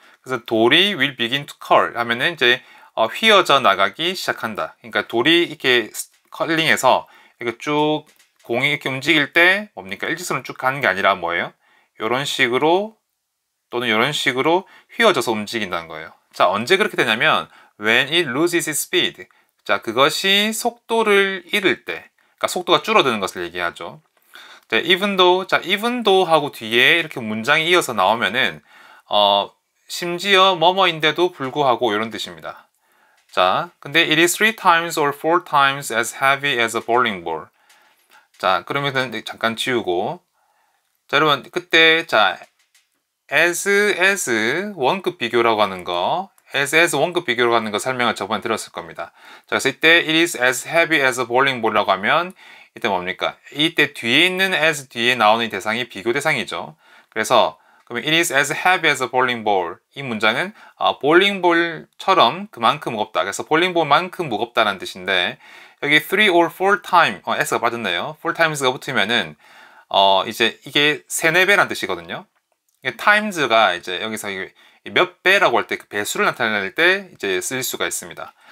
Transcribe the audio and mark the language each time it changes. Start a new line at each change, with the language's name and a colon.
Korean: 그래서 돌이
English: will begin to curl
Korean: 하면은 이제 휘어져 나가기 시작한다. 그러니까 돌이 이렇게 컬링해서 이렇게 쭉 공이 이렇게 움직일 때 뭡니까? 일직선으로 쭉 가는 게 아니라 뭐예요? 이런 식으로 또는 이런 식으로 휘어져서 움직인다는 거예요. 자, 언제 그렇게 되냐면
English: when it loses its speed.
Korean: 자, 그것이 속도를 잃을 때, 그러니까 속도가 줄어드는 것을 얘기하죠. 자, even though 하고 뒤에 이렇게 문장이 이어서 나오면은 심지어 뭐뭐인데도 불구하고 이런 뜻입니다. 자, 근데
English: it is 3 times or 4 times as heavy as a bowling ball.
Korean: 자, 그러면 잠깐 지우고. 자, 여러분 그때 자 as 원급 비교라고 하는 거, as 원급 비교라고 하는 거 설명을 저번에 들었을 겁니다. 자, 그래서 이때
English: it is as heavy as a bowling ball
Korean: 이라고 하면 이때 뭡니까? 이때 뒤에 있는 as 뒤에 나오는 대상이 비교 대상이죠. 그래서 그러면
English: it is as heavy as a bowling ball.
Korean: 이 문장은 볼링볼처럼 그만큼 무겁다. 그래서 볼링볼만큼 무겁다는 뜻인데 여기 3 or 4 times, s가 빠졌네요. 4 times가 붙으면은 이제 이게 3, 4배란 뜻이거든요. times가 이제 여기서 몇 배라고 할 때 그 배수를 나타낼 때 이제 쓸 수가 있습니다.